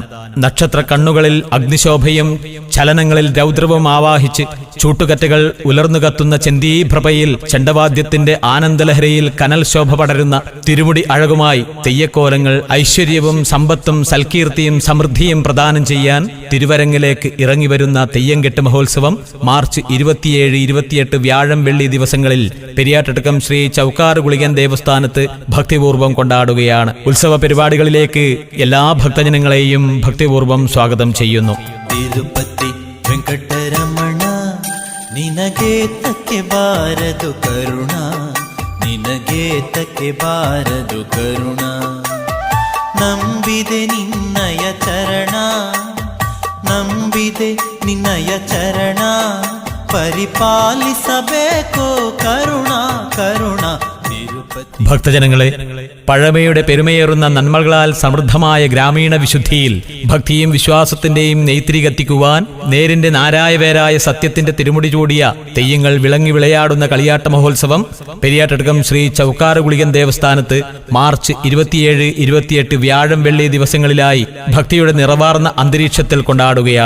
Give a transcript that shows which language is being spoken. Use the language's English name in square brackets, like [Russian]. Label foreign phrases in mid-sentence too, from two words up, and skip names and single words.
[Malayalam] നക്ഷത്ര കണ്ണുകളിൽ അഗ്നിശോഭയും ചലനങ്ങളിൽ രൗദ്രവും ആവാഹിച്ച് ചൂട്ടുകറ്റകൾ ഉലർന്നു കത്തുന്ന ചെന്തീപ്രഭയിൽ ചെണ്ടവാദ്യത്തിന്റെ ആനന്ദലഹരിയിൽ കനൽ ശോഭ പടരുന്ന തിരുമുടി അഴകുമായി തെയ്യക്കോലങ്ങൾ ഐശ്വര്യവും സമ്പത്തും സൽകീർത്തിയും സമൃദ്ധിയും പ്രദാനം ചെയ്യാൻ തിരുവരങ്ങിലേക്ക് ഇറങ്ങിവരുന്ന തെയ്യംകെട്ട് മഹോത്സവം മാർച്ച് 27, 28 വ്യാഴം വെള്ളി ദിവസങ്ങളിൽ പെരിയാട്ടടക്കം ശ്രീ ചൗക്കാറുകുളികൻ ദേവസ്ഥാനത്ത് ഭക്തിപൂർവ്വം കൊണ്ടാടുകയാണ്. ഉത്സവ പരിപാടികളിലേക്ക് എല്ലാ ഭക്തജനങ്ങളെയും ഭക്തിപൂർവ്വം സ്വാഗതം ചെയ്യുന്നു. [Kannada] ತಿರುಪತಿ ವೆಂಕಟರಮಣ ನಿನಗೆ ತಕ್ಕೆ ಬಾರದು ಕರುಣ, ನಿನಗೆ ತಕ್ಕೆ ಬಾರದು ಕರುಣ. ನಂಬಿದೆ ನಿನ್ನಯ ಚರಣ, ನಂಬಿದೆ ನಿನ್ನಯ ಚರಣ, ಪರಿಪಾಲಿಸಬೇಕು ಕರುಣ ಕರುಣ. [Malayalam] ഭക്തജനങ്ങളെ, പഴമയുടെ പെരുമയേറുന്ന നന്മകളാൽ സമൃദ്ധമായ ഗ്രാമീണ വിശുദ്ധിയിൽ ഭക്തിയും വിശ്വാസത്തിന്റെയും നെയ്ത്തിരി കത്തിക്കുവാൻ നേരിന്റെ നാരായവേരായ സത്യത്തിന്റെ തിരുമുടി ചൂടിയ തെയ്യങ്ങൾ വിളങ്ങി വിളയാടുന്ന കളിയാട്ട മഹോത്സവം പെരിയാട്ടടക്കം ശ്രീ ചൗക്കാറുകുളികൻ ദേവസ്ഥാനത്ത് മാർച്ച് 27, 28 വ്യാഴം വെള്ളി ദിവസങ്ങളിലായി ഭക്തിയുടെ നിറവാർന്ന അന്തരീക്ഷത്തിൽ കൊണ്ടാടുകയാണ്.